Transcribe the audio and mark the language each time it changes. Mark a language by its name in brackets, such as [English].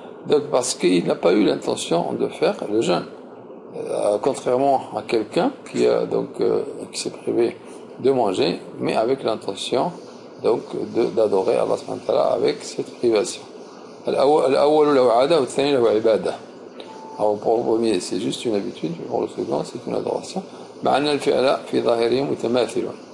[French] Donc parce qu'il n'a pas eu l'intention de faire le jeûne, contrairement à quelqu'un qui s'est privé de manger, mais avec l'intention donc d'adorer Allah subhanahu wa ta'ala avec cette privation. [Arabic] الأول له عادة والثاني له عبادة. [French] Alors pour le premier c'est juste une habitude, pour le second c'est une adoration. [Arabic] مع أن الفعل في ظاهره متماثل.